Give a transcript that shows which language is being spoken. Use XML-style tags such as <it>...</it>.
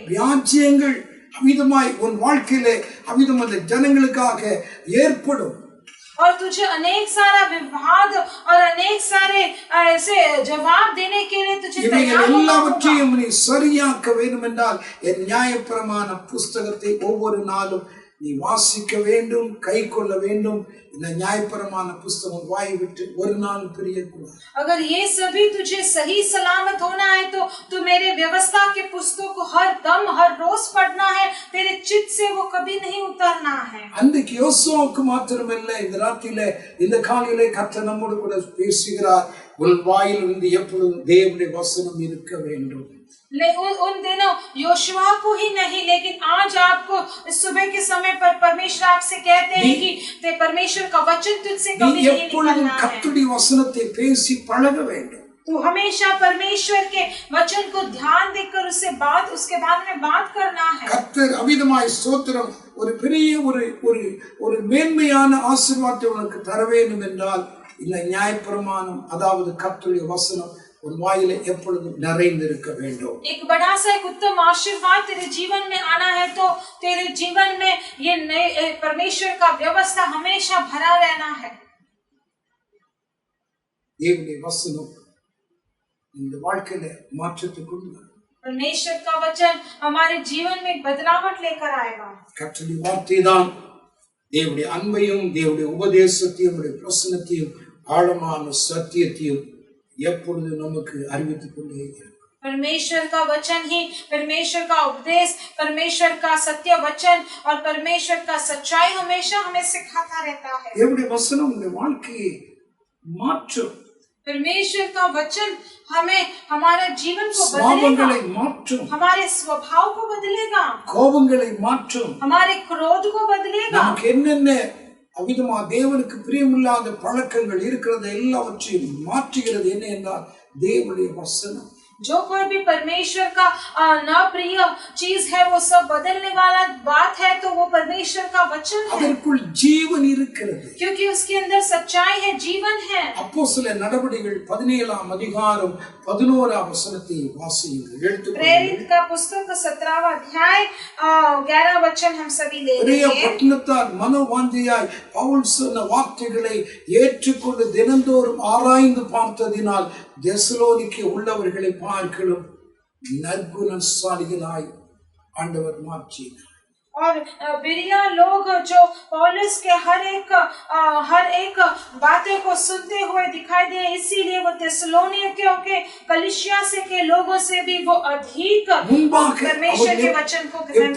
<ta>வியாஜ்யங்கள் அமிதமாய் உன் வாழ்க்கையிலே அமிதம் அந்த ஜனங்களுக்காக ஏற்படும்.</ta> <hi>और तुझे अनेक सारा विवाद और अनेक सारे ऐसे जवाब देने के लिए तुझे</hi> <ta>இவைகள்</ta> <hi>तैयार होना होगा।</hi> <ta>எல்லாவற்றையும் நீ சரியாக்க வேண்டும் என்றால் என் நியாயப்பிரமாண புஸ்தகத்தை ஒவ்வொரு நாளும் நீ வாசிக்க வேண்டும், கை கொள்ள வேண்டும். இந்த நியாயப்பிரமாண புஸ்தகம் வாய் விட்டு ஒரு நாள் பிரியக்கூடாது.</ta> <hi>अगर ये सभी तुझे सही सलामत होना है तो तू मेरे व्यवस्था के पुस्तक को हर दम हर रोज पढ़ना है, तेरे चित्त से वो कभी नहीं उतरना है।</hi> <ta>அன்றைக்கு யோசுவாவுக்கு மாத்திரமல்ல, இந்த ராத்திரியிலே இந்த காலையிலே கர்த்தர் நம்மோடு கூட பேசுகிறார். உன் வாயிலிருந்து எப்பொழுதும் தேவனுடைய வசனம் இருக்க வேண்டும்.</ta> <hi>उन दिनों योशुआ को ही नहीं लेकिन आज आपको सुबह के समय पर परमेश्वर आपसे कहते हैं कि ते परमेश्वर का वचन तुझसे</hi> <ta>நீ</ta> <hi>कभी नहीं</hi> <ta>எப்பொழுதும்</ta> <hi>निकलना है।</hi> <ta>கர்த்தருடைய வசனத்தை பேசி பழக வேண்டும்.</ta> <hi>तू हमेशा परमेश्वर के वचन को ध्यान देकर उसके बाद में बात करना है।</hi> <ta>கர்த்தர் அமிதமாய் ஸ்தோத்திரம் ஒரு பெரிய ஒரு மேன்மையான ஆசீர்வாதத்தை உனக்கு தர வேண்டும் என்றால் இந்த நியாயப்பிரமாணம் அதாவது கர்த்தருடைய வசனம் உன் வாயிலே எப்பொழுதும் நிறைந்திருக்க வேண்டும்.</ta> <hi>एक बड़ा सा एक उत्तम आशीर्वाद तेरे जीवन में आना है तो तेरे जीवन में ये परमेश्वर का व्यवस्था हमेशा भरा रहना है।</hi> <ta>தேவனுடைய வசனம் இந்த வாழ்க்கையில மாற்றத்தை கொண்டு வரும்.</ta> <hi>परमेश्वर का वचन हमारे जीवन में बदलावट लेकर आएगा।</hi> <ta>கர்த்தருடைய வார்த்தை தான் தேவனுடைய அன்பையும் தேவனுடைய உபதேசத்தையும் தேவனுடைய பிரசன்னத்தையும் ஆழமான சத்தியத்தையும் எப்பொழுது நமக்கு அறிவித்துக் கொண்டே இருக்கும்.</ta> <hi>परमेश्वर का वचन ही परमेश्वर का उपदेश, परमेश्वर का सत्य वचन और परमेश्वर का सच्चाई हमेशा हमें सिखाता रहता है।</hi> <ta>தேவனுடைய வசனம் உங்களுடைய வாழ்க்கையை மாற்றும்.</ta> <hi>परमेश्वर का वचन हमें हमारा जीवन को</hi> <ta>சாபங்களை</ta> <hi>बदलेगा,</hi> <ta>மாற்றும்,</ta> <hi>हमारे स्वभाव को बदलेगा,</hi> <ta>கோபங்களை மாற்றும்.</ta> <hi>हमारे क्रोध को बदलेगा।</hi> <ta>நமக்கு என்னென்ன அவிதமா தேவனுக்கு பிரியமில்லாத பழக்கங்கள் இருக்கிறது எல்லாவற்றையும் மாற்றுகிறது என்ன என்றால் தேவனுடைய வசனம்.</ta> <hi>जो कोई भी परमेश्वर का न प्रिय चीज है वो सब बदलने वाला बात है तो वो परमेश्वर का वचन है,</hi> <ta>அதற்குள் ஜீவன் இருக்கிறது.</ta> <hi>क्योंकि उसके अंदर सच्चाई है, जीवन है।</hi> <ta>அப்போஸ்தலர் நடபடிகள் 17ஆம் அதிகாரம் 11ஆம் வசனத்தை வாசியுங்கள், எடுத்துக்கொள்ளுங்கள்.</ta> <hi>प्रेरित का पुस्तक 17वां अध्याय 11 वचन हम सभी ले</hi> <ta>பெரிய</ta> <hi>लेंगे।</hi> <ta>பட்டணத்தார் மனோவாஞ்சையாய் பவுல் சொன்ன வார்த்தைகளை ஏற்றுக்கொண்டு தினந்தோறும் ஆராய்ந்து பார்த்ததினால் தெசலோனிக்கே உள்ளவர்களை பார்க்கலும் நற்குணசாலிகளாய் ஆண்டவர் மாற்றினார்.</ta> <hi>और बिरिया लोग जो पौलुस के हर एक बातें को सुनते हुए दिखाई दे, इसीलिए वो थिस्सलुनीकियों के कलीसिया से के लोगों से भी वो अधिक परमेश्वर के वचन को ग्रहण</hi>